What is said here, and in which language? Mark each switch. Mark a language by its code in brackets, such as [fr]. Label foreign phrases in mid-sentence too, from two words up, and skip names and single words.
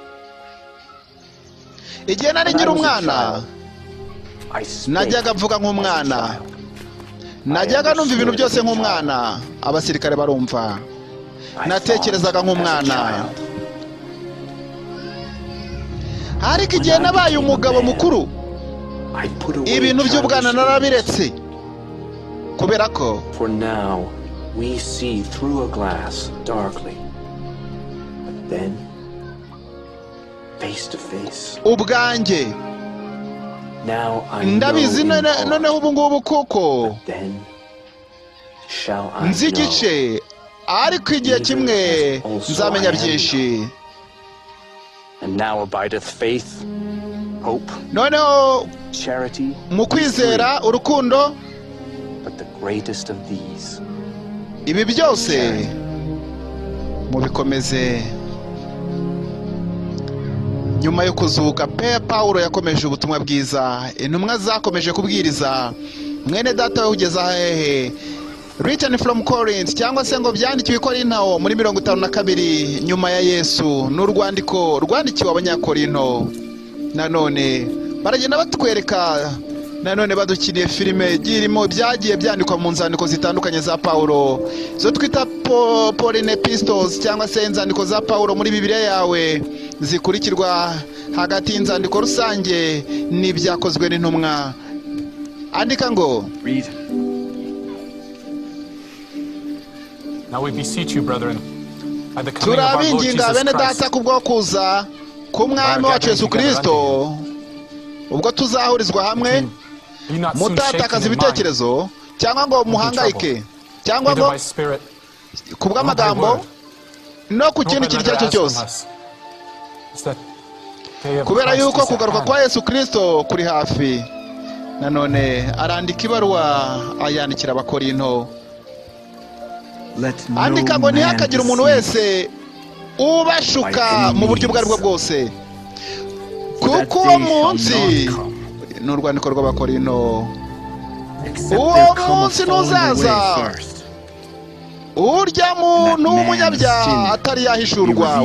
[rw] Igihe nari ngira umwana, najyaga mvuga nk'umwana, najyaga numva ibintu byose nk'umwana. Abasirikare barumva, natekerezaga nk'umwana. ariko igihe nabaye umugabo mukuru ibintu by'ubwana narabiretse kubera ko [en] For now we see through a glass darkly, but then face to face. [rw] ubwanjye [en] Now I [rw] ndabizi [en] know in part, [rw] noneho ubu ngubu kuko [en] but then shall I [rw] nzi [en] know. [rw] igice ariko igihe kimwe nzamenya byinshi. [en] And now abideth faith, hope, [rw] noneho [en] charity, [rw] mu kwizera urukundo, [en] but the greatest of these [rw] ibi byose mubikomeze. nyuma yo kuzuka Pawulo yakomeje ubutumwa bwiza, intumwa zakomeje kubwiriza. mwene data ugeza hehe? [en] Written from Corinth, [rw] cyangwa se ngo byandikiwe Korinto muri 52 nyuma ya Yesu. n'urwandiko rwandikiwe abanyakorinto. nanone baragenda batwereka, nanone badukiniye filime girimo byagiye byandikwa mu nzandiko zitandukanye za Pawulo, zo twita [en] Pauline epistles, [rw] cyangwa se inzandiko za Pawulo muri Bibiliya yawe, zikurikirwa hagati y'inzandiko rusange n'ibyakozwe n'intumwa. andika ngo [en] Read. Now we beseech you, brethren, by the coming of our Lord [rw] turabinginga Jesus bene Christ, data kubwo kuza k'umwami wacu Yesu Kristo, ubwo tuzahurizwa hamwe, [en] be not soon [rw] mutatakaza [en] shaken in mind, [rw] ibitekerezo cyangwa ngo muhangayike, cyangwa [en] either [rw] ngo [en] by spirit [rw] ku bw'amagambo no ku kindi kintu icyo ari cyo cyose, kubera yuko kugaruka kwa Yesu Kristo kuri hafi. nanone arandika ibaruwa ayandikira abakorinto, andika ngo ntihakagire umuntu wese ubashuka mu buryo ubwo ari bwo bwose, kuko uwo munsi, n'urwandiko rw'abakorinto, uwo munsi ntuzaza urya muntu w'umunyabyaha atari yahishurwa.